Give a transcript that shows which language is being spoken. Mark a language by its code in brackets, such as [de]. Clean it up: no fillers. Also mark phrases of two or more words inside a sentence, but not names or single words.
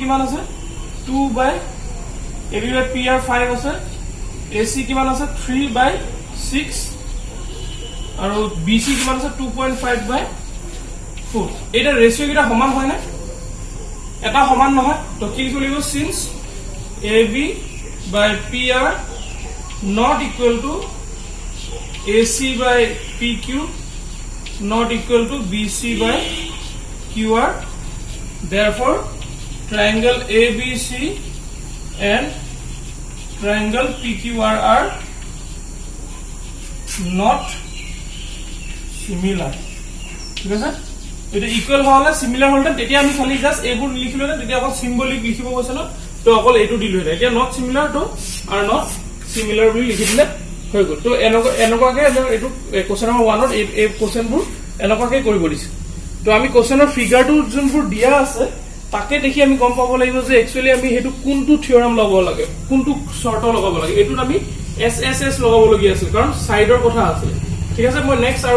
[as] কিমান আছে 2 by [en] AB by PR 5 আছে AC কিমান আছে 3 by 6 আৰু BC কিমান আছে 2.5 by 4 এটা ৰেশিও কিটা সমান হয় না এটা সমান নহয় তো কি লিখিব সিন্স AB by PR not equal to AC by PQ not equal to BC by QR. Therefore, triangle ABC and triangle PQR are not similar. [as] ঠিক আছে এটা ইকুয়াল হলে সিমিলার হলে তেতিয়া আমি খালি জাস্ট এইবোৰ লিখিলো না তেতিয়া অকল সিম্বলিক লিখিব কৈছিল তো অকল এইটো দিলো এতিয়া [en] not similar [as] তো আর [en] not similar [as] বুলি লিখি দিলে হৈ গল তো এনেকুৱাকে এইটো [en] question number [as] 1 ত এই কোশ্চেনবোৰ এনেকুৱাকে কৰিব দিছে তো আমি কোশ্চেনৰ ফিগাৰটো যোনবোৰ দিয়া আছে তাকে দেখি আমি গম পাব লাগিব যে একচুয়ালি আমি হেতু কোনটো থিওৰাম লগাব লাগে কোনটো শৰ্ত লগাব লাগে এটুত আমি এসএসএস লগাব লগিয়া আছে কাৰণ সাইডৰ কথা আছে ঠিক আছে মই নেক্সট আৰু